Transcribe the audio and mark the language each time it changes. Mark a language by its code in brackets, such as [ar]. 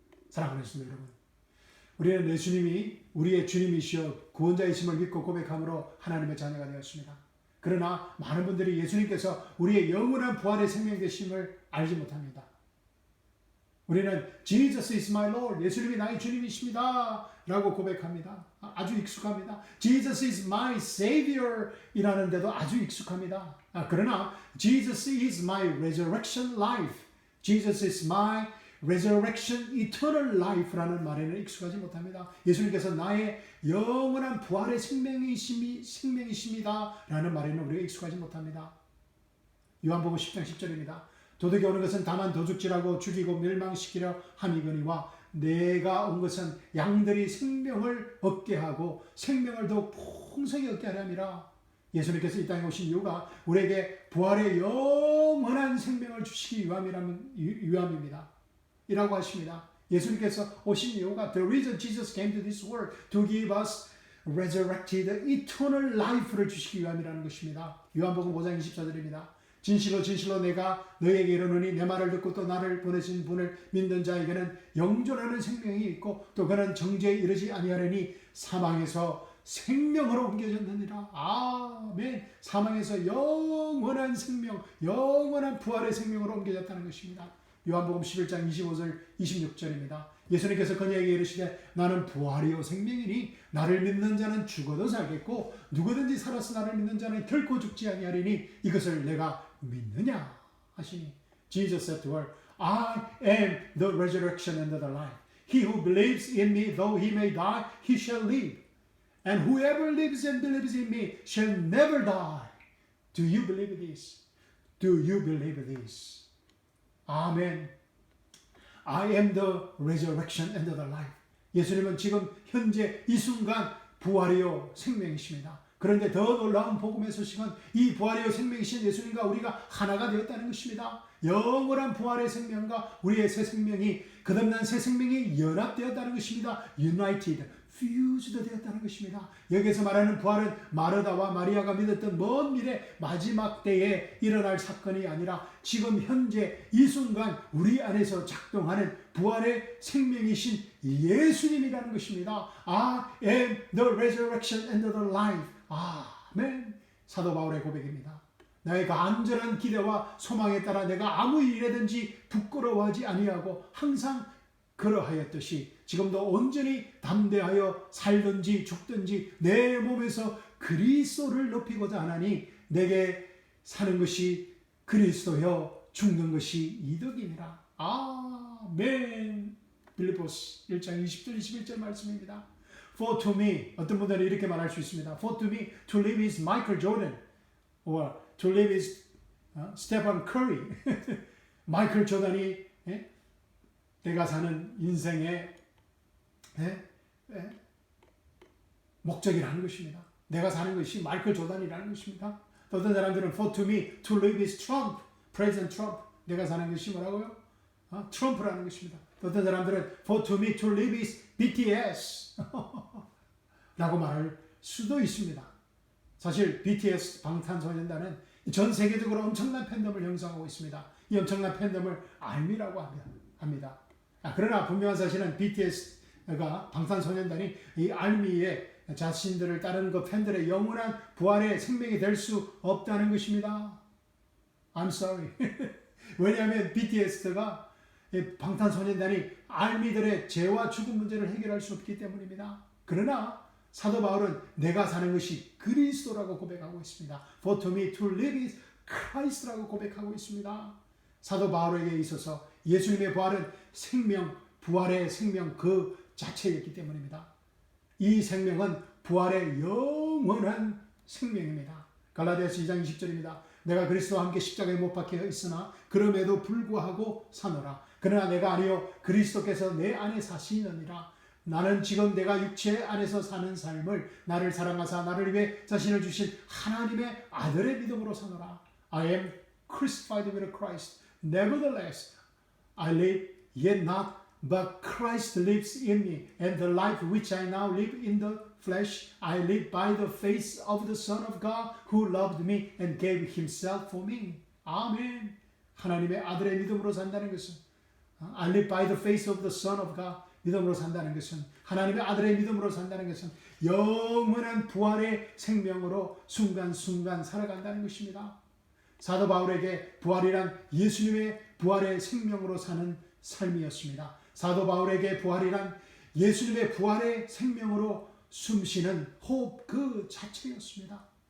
[ko] 사랑하는 성도 여러분, 우리는 예수님이 우리의 주님이시여 구원자이심을 믿고 고백함으로 하나님의 자녀가 되었습니다. 그러나 많은 분들이 예수님께서 우리의 영원한 부활의 생명 되심을 알지 못합니다. 우리는 [en] Jesus is my Lord, [ko] 예수님이 나의 주님이십니다 라고 고백합니다. 아주 익숙합니다. [en] Jesus is my Savior [ko] 이라는데도 아주 익숙합니다. 그러나 [en] Jesus is my resurrection life, Jesus is my resurrection eternal life라는 [ko] 말에는 익숙하지 못합니다. 예수님께서 나의 영원한 부활의 생명이십니다 라는 말에는 우리가 익숙하지 못합니다. 요한복음 10장 10절입니다. 도둑이 오는 것은 다만 도둑질하고 죽이고 멸망시키려 함이거니와 내가 온 것은 양들이 생명을 얻게 하고 생명을 더욱 풍성히 얻게 하려 함이라. 예수님께서 이 땅에 오신 이유가 우리에게 부활의 영원한 생명을 주시기 위함입니다. 이라고 하십니다. 예수님께서 오신 이유가 [en] The reason Jesus came to this world to give us resurrected eternal life를 [ko] 주시기 위함이라는 것입니다. 요한복음 5장 24절입니다. 진실로 진실로 내가 너희에게 이르노니 내 말을 듣고 또 나를 보내신 분을 믿는 자에게는 영존하는 생명이 있고 또 그는 정죄에 이르지 아니하려니 사망에서 생명으로 옮겨졌느니라. 아멘. 사망에서 영원한 생명, 영원한 부활의 생명으로 옮겨졌다는 것입니다. 요한복음 11장 25절 26절입니다. 예수님께서 그녀에게 이르시되 나는 부활이요 생명이니 나를 믿는 자는 죽어도 살겠고 누구든지 살아서 나를 믿는 자는 결코 죽지 아니하리니 이것을 내가 믿느냐 하시니 [en] Jesus said to her, I am the resurrection and the life. He who believes in me, though he may die, he shall live. And whoever lives and believes in me shall never die. Do you believe this? Do you believe this? 아멘. I am the resurrection and the life. [ko] 예수님은 지금 현재 이 순간 부활이요 생명이십니다. 그런데 더 놀라운 복음의 소식은 이 부활이요 생명이신 예수님과 우리가 하나가 되었다는 것입니다. 영원한 부활의 생명과 우리의 새 생명이 거듭난 새 생명이 연합되었다는 것입니다. United, 퓨즈드 되었다는 것입니다. 여기서 말하는 부활은 마르다와 마리아가 믿었던 먼 미래 마지막 때에 일어날 사건이 아니라 지금 현재 이 순간 우리 안에서 작동하는 부활의 생명이신 예수님이라는 것입니다. [en] I am the resurrection and the life. [ko] 아멘. 사도 바울의 고백입니다. 나의 간절한 기대와 소망에 따라 내가 아무 일이라든지 부끄러워하지 아니하고 항상 그러하였듯이 지금도 온전히 담대하여 살든지 죽든지 내 몸에서 그리스도를 높이고자 하나니 내게 사는 것이 그리스도여 죽는 것이 이득이니라. 아멘. 빌립보스 1장 20절 21절 말씀입니다. [en] For to me, [ko] 어떤 분들은 이렇게 말할 수 있습니다. [en] For to me, to live is Michael Jordan, or to live is Stephen Curry. [ko] 마이클 조던이 내가 사는 인생의 목적이라는 것입니다. 내가 사는 것이 마이클 조던이라는 것입니다. 어떤 사람들은 [en] for to me, to live is Trump, President Trump. [ko] 내가 사는 것이 뭐라고요? 트럼프라는 것입니다. 어떤 사람들은 [en] for to me, to live is BTS [ko] 라고 말할 수도 있습니다. 사실 BTS 방탄소년단은 전 세계적으로 엄청난 팬덤을 형성하고 있습니다. 이 엄청난 팬덤을 ARMY라고 합니다. 그러나 분명한 사실은 BTS가 방탄소년단이 이 ARMY의 자신들을 따르는 그 팬들의 영원한 부활의 생명이 될 수 없다는 것입니다. [en] I'm sorry. [ko] 왜냐하면 BTS가 방탄소년단이 ARMY들의 죄와 죽음 문제를 해결할 수 없기 때문입니다. 그러나 사도 바울은 내가 사는 것이 그리스도라고 고백하고 있습니다. [en] For to me to live is Christ라고 [ko] 고백하고 있습니다. 사도 바울에게 있어서 예수님의 부활은 생명, 부활의 생명 그 자체였기 때문입니다. 이 생명은 부활의 영원한 생명입니다. 갈라디아서 2장 20절입니다. 내가 그리스도와 함께 십자가에 못 박혀 있으나 그럼에도 불구하고 사노라. 그러나 내가 아니요 그리스도께서 내 안에 사시느니라. 나는 지금 내가 육체 안에서 사는 삶을 나를 사랑하사 나를 위해 자신을 주신 하나님의 아들의 믿음으로 사노라. [en] I am crucified with Christ. Nevertheless, I live, yet not, but Christ lives in me. And the life which I now live in the flesh, I live by the faith of the Son of God who loved me and gave himself for me. [ko] 아멘. 하나님의 아들의 믿음으로 산다는 것은 [en] I live by the faith of the Son of God. [ko] 믿음으로 산다는 것은 하나님의 아들의 믿음으로 산다는 것은 영원한 부활의 생명으로 순간순간 살아간다는 것입니다. 사도 바울에게 부활이란 예수님의 부활의 생명으로 사는 삶이었습니다. 사도 바울에게 부활이란 예수님의 부활의 생명으로 숨쉬는 호흡 그 자체였습니다.